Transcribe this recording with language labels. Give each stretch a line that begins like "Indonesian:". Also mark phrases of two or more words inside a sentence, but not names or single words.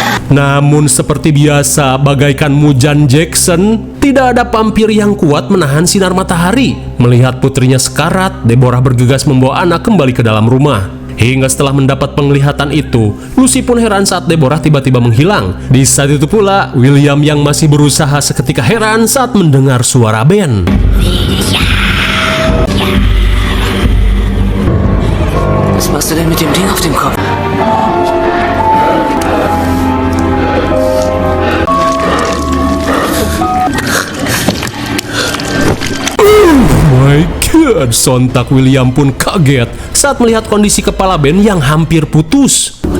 Indonesian: Namun seperti biasa, bagaikan Mujan Jackson, tidak ada vampir yang kuat menahan sinar matahari. Melihat putrinya sekarat, Deborah bergegas membawa Anna kembali ke dalam rumah. Hingga setelah mendapat penglihatan itu, Lucy pun heran saat Deborah tiba-tiba menghilang. Di saat itu pula, William yang masih berusaha seketika heran saat mendengar suara band.
German: Was machst du denn mit dem Ding auf dem Kopf?
English: My God,
Indonesian: sontak William pun kaget saat melihat kondisi kepala Ben yang hampir putus.